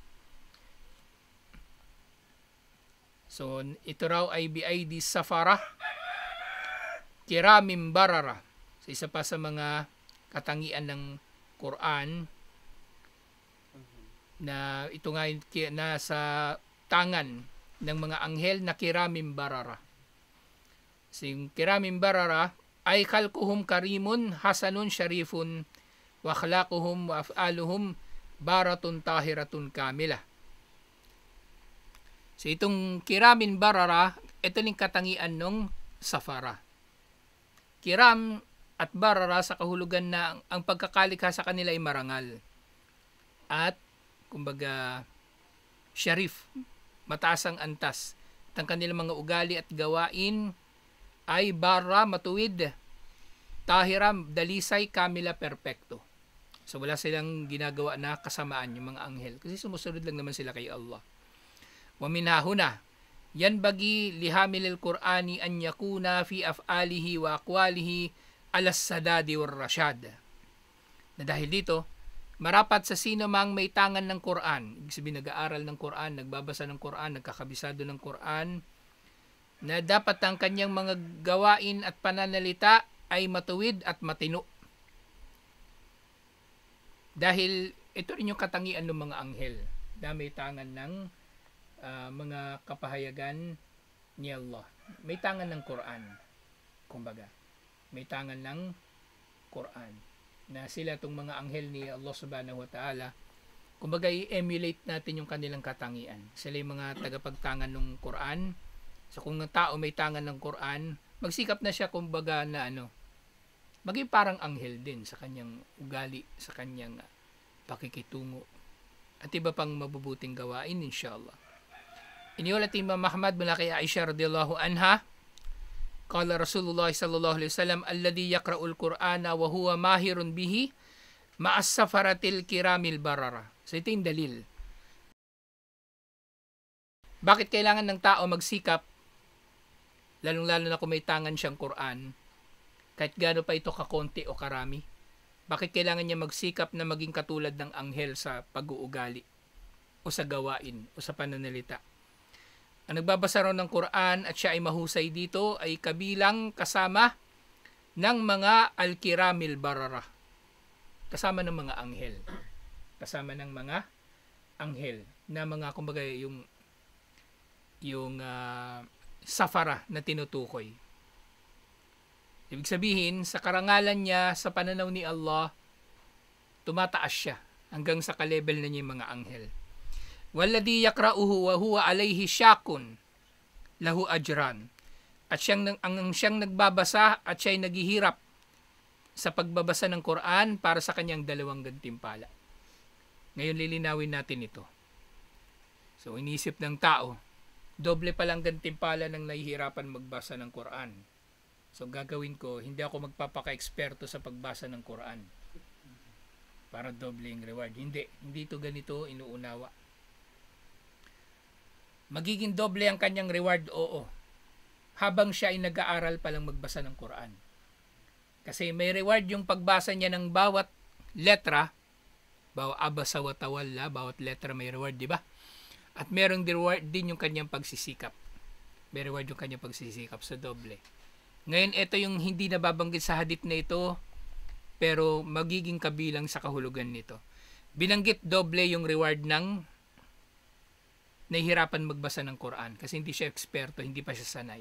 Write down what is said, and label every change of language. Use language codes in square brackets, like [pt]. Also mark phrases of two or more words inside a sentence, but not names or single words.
[tl] So ito raw ay [ar] بأيدي سفرة كرام بررة. [tl] So isa pa sa mga katangian ng Quran na ito nga nasa tangan ng mga anghel na [ar] كرام بررة. So yung كرام بررة ay خلقهم كريم حسن شريف وأخلاقهم وأفعالهم بارة طاهرة كاملة. [tl] So itong [ar] كرام بررة, [tl] ito yung katangian ng safara. Kiram at barara sa kahulugan na ang pagkakalikha sa kanila ay marangal. At kumbaga syarif, mataas ang antas. At ang kanilang mga ugali at gawain ay bara, matuwid, tahiram, dalisay, kamila, perpekto. So wala silang ginagawa na kasamaan yung mga anghel. Kasi sumusunod lang naman sila kay Allah. [ar] ومن هنا ينبغي لحامل القرآن أن يكون في أفعاله وأقواله على السداد والرشاد. [tl] Na dahil dito, marapat sa sino mang may tangan ng Quran, ibig sabihin nag-aaral ng Quran, nagbabasa ng Quran, nagkakabisado ng Quran, na dapat ang kanyang mga gawain at pananalita ay matuwid at matino. Dahil ito rin yung katangian ng mga anghel na may tangan ng mga kapahayagan ni Allah. May tangan ng Quran, kumbaga. May tangan ng Quran. Na sila itong mga anghel ni [ar] الله سبحانه وتعالى, [tl] kumbaga i-emulate natin yung kanilang katangian. Sila yung mga tagapagtangan ng Quran. So kung ang tao may tangan ng Quran, magsikap na siya kumbaga na maging parang anghel din sa kanyang ugali, sa kanyang pakikitungo. At iba pang mabubuting gawain, inshallah. Iniulat Imam Muhammad mula kay Aisha [ar] رضي الله عنها قال رسول الله صلى الله عليه وسلم الذي يقرأ القرآن وهو ماهر به مع السفرة الكرام البررة. [tl] So ito yung dalil. Bakit kailangan ng tao magsikap, lalong-lalo na kung may tangan siyang Quran, kahit gaano pa ito kakonti o karami? Bakit kailangan niya magsikap na maging katulad ng anghel sa pag-uugali o sa gawain o sa pananalita? Ang nagbabasa raw ng Quran at siya ay mahusay dito ay kabilang kasama ng mga [ar] الكرام البررة. [tl] Kasama ng mga anghel. Kasama ng mga anghel na mga kumbaga yung safara na tinutukoy. Ibig sabihin, sa karangalan niya, sa pananaw ni Allah, tumataas siya hanggang sa ka-level na niya yung mga anghel. [ar] والذي يقرؤه وهو عليه شاق له أجران. [tl] At siyang nagbabasa at siya'y naghihirap sa pagbabasa ng Quran para sa kanyang dalawang gantimpala. Ngayon lilinawin natin ito. So inisip ng tao, doble palang gantimpala ng nahihirapan magbasa ng Quran. So gagawin ko, hindi ako magpapaka-eksperto sa pagbasa ng Quran para doble yung reward. Hindi ito ganito inuunawa. Magiging doble ang kanyang reward, oo, habang siya ay nag-aaral palang magbasa ng Quran. Kasi may reward yung pagbasa niya ng bawat letra, bawat [ar] عبس وتولى, [tl] bawat letra may reward, di ba? At merong reward din yung kanyang pagsisikap. May reward yung kanyang pagsisikap sa doble. Ngayon, ito yung hindi nababanggit sa hadith na ito, pero magiging kabilang sa kahulugan nito. Binanggit doble yung reward ng nahihirapan magbasa ng Quran kasi hindi siya eksperto, hindi pa siya sanay.